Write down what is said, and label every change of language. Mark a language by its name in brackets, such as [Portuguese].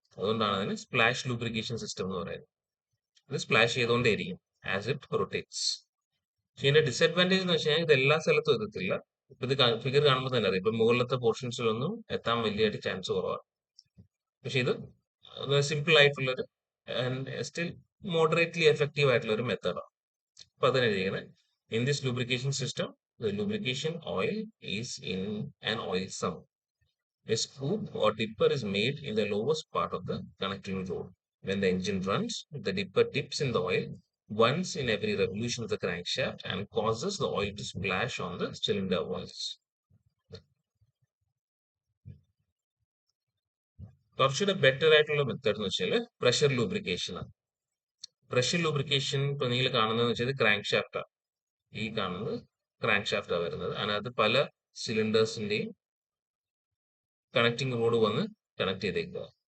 [Malayalam] അതുകൊണ്ടാണ് അതിന് splash lubrication system എന്ന് പറയുന്നത്. ഇത് സ്പ്ലാഷ് ചെയ്തുകൊണ്ടേയിരിക്കും [English] As it rotates. [Malayalam] ഇതിന്റെ ഡിസഡ്വാൻറ്റേജ് എന്ന് വെച്ച് കഴിഞ്ഞാൽ ഇത് എല്ലാ സ്ഥലത്തും എത്തത്തില്ല. ഇപ്പൊ ഇത് ഫിഗർ കാണുമ്പോൾ തന്നെ അറിയാം, ഇപ്പൊ മുകളിലത്തെ പോർഷൻസിലൊന്നും എത്താൻ വലിയായിട്ട് ചാൻസ് കുറവാണ്. പക്ഷെ ഇത് സിമ്പിൾ ആയിട്ടുള്ളൊരു സ്റ്റിൽ മോഡറേറ്റ്ലി എഫക്റ്റീവ് ആയിട്ടുള്ള ഒരു മെത്തേഡാണ്. അപ്പൊ അതിനെ ചെയ്യുന്നത്, [English] In this lubrication system the lubrication oil is in an oil sump. A scoop or dipper is made in the lowest part of the connecting rod. When the engine runs, the dipper dips in the oil once in every revolution of the crankshaft and causes the oil to splash on the cylinder walls. [Malayalam] കുറച്ചുകൂടെ better ആയിട്ടുള്ള method എന്ന് വെച്ചാൽ pressure lubrication ആണ്. Pressure lubrication ഇപ്പൊ നിങ്ങൾ കാണുന്നതെന്ന് വെച്ചാൽ crank ഷാഫ്റ്റാണ്. ഈ കാണുന്നത് ക്രാങ്ക് ഷാഫ്റ്റാണ് വരുന്നത്. അതിനകത്ത് പല സിലിണ്ടേഴ്സിന്റെയും കണക്റ്റിംഗ് റോഡ് വന്ന് കണക്ട് ചെയ്തേക്കുക.